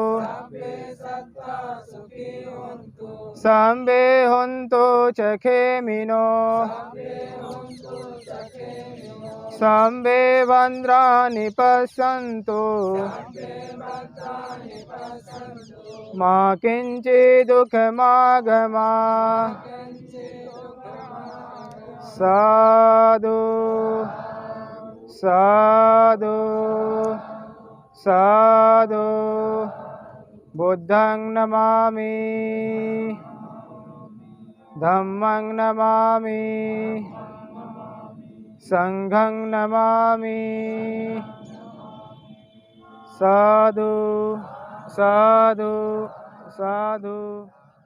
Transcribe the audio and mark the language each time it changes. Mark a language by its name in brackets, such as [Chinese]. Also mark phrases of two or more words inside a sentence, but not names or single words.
[Sanskrit] सर्वे हन्तु चखेमिनो सर्वे भद्राणि पश्यन्तु मा किञ्चित् दुःखमागमात् साधु [Pali] साधु साधु बुद्धं नमामि धम्मं नमामि संघं नमामि साधु साधु साधु।